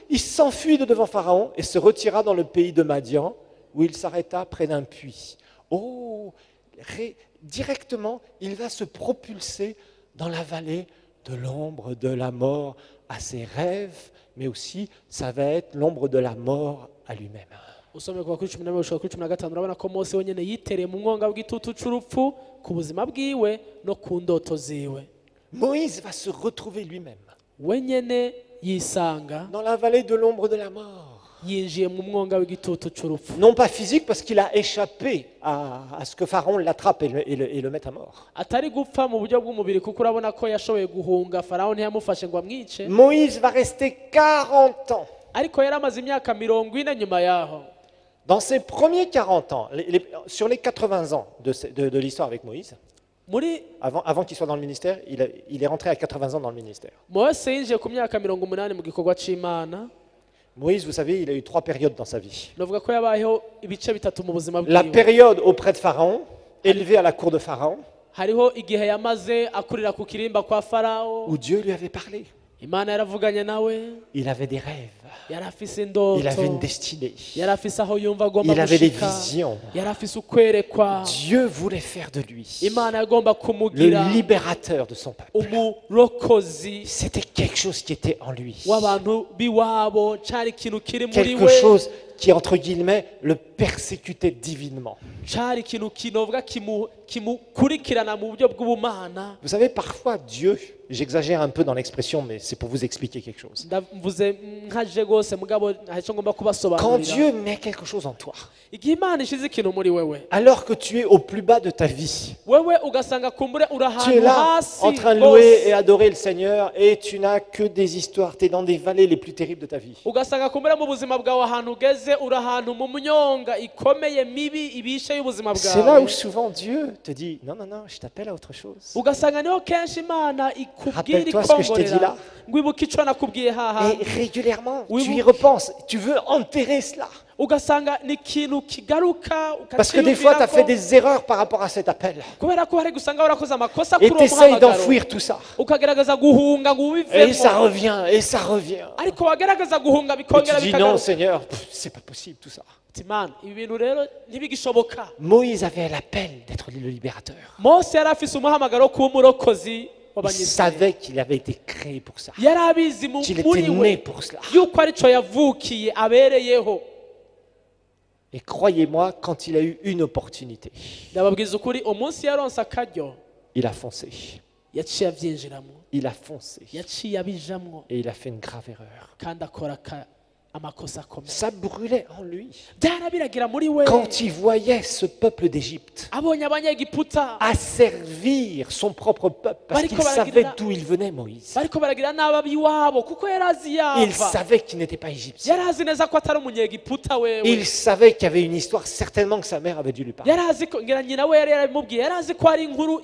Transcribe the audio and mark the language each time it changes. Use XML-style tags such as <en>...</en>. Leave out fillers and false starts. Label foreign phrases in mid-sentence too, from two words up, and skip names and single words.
<fr>Il s'enfuit de devant Pharaon et se retira dans le pays de Madian, où il s'arrêta près d'un puits. Oh, directement, il va se propulser dans la vallée de l'ombre de la mort à ses rêves, mais aussi, ça va être l'ombre de la mort à lui-même.</fr> <rn>usomye kuva kuri 14 gushika kuri 15 urabona ko Mose wenyene yitereye mu mwonga w'igitutu c'urupfu ku buzima bwiwe no ku ndoto ziwe.</rn> <fr>Moïse va se retrouver lui-même</fr> <rn>Wenyene yisanga</rn> <fr>dans la vallée de l'ombre de la mort.</fr> <rn>yinjiye mu mwonga w'igitutu cy'urupfu.</rn> <fr>Non pas physique, parce qu'il a échappé à ce que Pharaon l'attrape et le mette à mort.</fr> <rn>Atari gupfa mu buryo bw'umubiri kuko urabona ko yashoboye guhunga Farawo ntiyamufashe ngo amwice,</rn> <fr>Moïse va rester 40 ans.</fr> <rn>ariko yari amaze imyaka 40 nyuma yaho.</rn> <fr>Dans ses premiers 40 ans, sur les 80 ans de l'histoire avec Moïse,</fr> <rn>Muri</rn> <fr>avant qu'il soit dans le ministère, il est rentré à 80 ans dans le ministère.</fr> <rn>Mose yinjiye ku myaka 80 mu gikorwa c'Imana.</rn> <fr>Moïse, vous savez, il a eu 3 périodes dans sa vie.</fr> <rn>Novuga ko yabayeho ibice bitatu mu buzima</rn> <fr>La</fr> <rn>bwiwe.</rn> <fr>période auprès de Pharaon, élevé à la cour de Pharaon,</fr> <rn>Hariho igihe yamaze akurira ku kirimba kwa Farawo,</rn> <fr>où Dieu lui avait parlé.</fr> <rn>Imana yaravuganye nawe,</rn> <fr>Il avait des rêves,</fr> <rn>yari afise indoto,</rn> <fr>il avait une destinée,</fr> <rn>yari afise aho yumva agomba</rn> <fr>il avait des</fr> <rn>gushika,</rn> <fr>visions.</fr> <rn>yari afise ukwerekwa.</rn> <fr>Dieu voulait faire de lui</fr> <rn>Imana yagomba kumugira</rn> <fr>le libérateur de son peuple.</fr> <rn>umurokozi</rn> <fr>C'était quelque chose qui était en lui.</fr> <rn>w'abantu biwabo, cari ikintu kiri muri</rn> <fr>Quelque</fr> <rn>we,</rn> <fr>chose qui, entre guillemets, le persécutait divinement.</fr> <rn>cari ikintu kinovuga kimukurikirana mu buryo bw'ubumana.</rn> <fr>Vous savez, parfois, Dieu, j'exagère un peu dans l'expression, mais c'est pour vous expliquer quelque chose.</fr> <rn>Ndavuze nkaje gose mugabo ntacyo ngomba</rn> <fr>Quand</fr> <rn>kubasobanurira.</rn> <fr>Dieu met quelque chose en toi,</fr> <rn>Igihe Imana ishize ikintu muri wewe,</rn> <fr>alors que tu es au plus bas de ta vie,</fr> <rn>wewe ugasanga kumbure uri</rn> <fr>tu es</fr> <rn>ahantu</rn> <fr>là</fr> <rn>hasi</rn> <fr>en train de louer et</fr> <rn>hose,</rn> <fr>adorer le Seigneur et tu n'as que des histoires, tu es dans des vallées les plus terribles de ta vie.</fr> <rn>ugasanga kumbure mu buzima bwawe ahantu ugeze uri ahantu mu myonga ikomeye mibi ibishe y'ubuzima</rn> <fr>C'est là</fr> <rn>bwawe.</rn> <fr>où souvent Dieu te dit, non, non, non, je t'appelle à autre chose.</fr> <rn>Ugasanga niho kenshi Imana ikubwira</rn> <fr>Rappelle-toi ce que je t'ai dit là.</fr> <rn>ikongorera ngo ibuke icyo nakubwiye haha.</rn> <fr>Et régulièrement, Oui, tu vous- y repenses, tu veux enterrer cela.</fr> <rn>Ugasanga ni ikintu kigaruka</rn> <fr>Parce que des fois, tu as fait</fr> <rn>ukakiyumvirako,</rn> <fr>des erreurs par rapport à cet appel.</fr> <rn>kubera ko hari gusanga warakoze amakosa</rn> <fr>Et</fr> <rn>kuri uwo</rn> <fr>tu essayes</fr> <rn>muhamagaro</rn> <fr>d'enfouir tout ça.</fr> <rn>ukagerageza guhunga ngo</rn> <fr>Et ça</fr> <rn>ubivemo,</rn> <fr>revient, et ça revient.</fr> <rn>ariko wagerageza guhunga</rn> <fr>Et</fr> <rn>bikongera</rn> <fr>tu dis non,</fr> <rn>bikagaruka.</rn> <fr>Seigneur, c'est pas possible tout ça.</fr> <rn>Ati, "Man, ibi bintu rero ntibigishoboka."</rn> <fr>Moïse avait l'appel d'être le libérateur.</fr> <rn>Mose yari afise umuhamagaro wo kuba umurokozi</rn> <fr>Il</fr> <rn>w'abanyisirayeli.</rn> <fr>savait qu'il avait été créé pour ça.</fr> <rn>Yari abizi</rn> <fr>Qu'il</fr> <rn>muri</rn> <fr>était né</fr> <rn>we</rn> <fr>pour cela.</fr> <rn>yuko arico yavukiye abereyeho.</rn> <fr>Et croyez-moi, quand il a eu une opportunité,</fr> <rn>Ndababwiza ukuri, umunsi yaronse akaryo</rn> <fr>il a foncé.</fr> <rn>yaciye abyinjiramo,</rn> <fr>Il a foncé.</fr> <rn>yaciye abijamwo,</rn> <fr>Et il a fait une grave erreur.</fr> <rn>kandi akora amakosa akomeye.</rn> <fr>Ça brûlait en lui.</fr> <rn>Byarabiragira muri we,</rn> <fr>Quand il voyait ce peuple d'Égypte</fr> <rn>abonye abanyegiputa</rn> <fr>asservir son propre peuple, parce qu'il savait d'où il venait, Moïse.</fr> <rn>bariko baragira nabi abiwabo kuko yari azi</rn> <fr>Il</fr> <rn>yava,</rn> <fr>savait qu'il n'était pas égyptien.</fr> <rn>yari azi neza ko atari umunyegiputa wewe,</rn> <fr>Il savait qu'il y avait une histoire, certainement que sa mère avait dû lui parler.</fr> <rn>yari azi ko ngira nyina we yari yaramubwiye, yari azi ko ari inkuru</rn>